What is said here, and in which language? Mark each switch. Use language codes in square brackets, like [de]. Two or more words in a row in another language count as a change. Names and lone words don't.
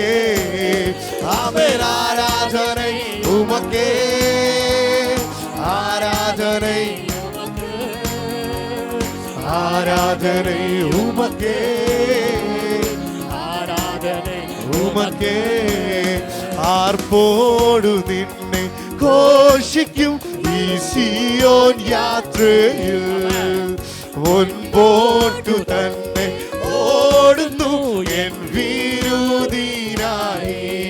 [ta] ஆமென் ஆராதனை உமக்கே, ஆராதனை, ஆராதனை உமக்கே, ஆராதனை உமக்கே. [ml] ആർപ്പോടു നിന്നെ ഘോഷിക്കും ഈ സിയോൻ യാത്രയിൽ. മുൻപോട്ടു തന്നെ ഓടുന്നു എൻ വിരുദിനായി.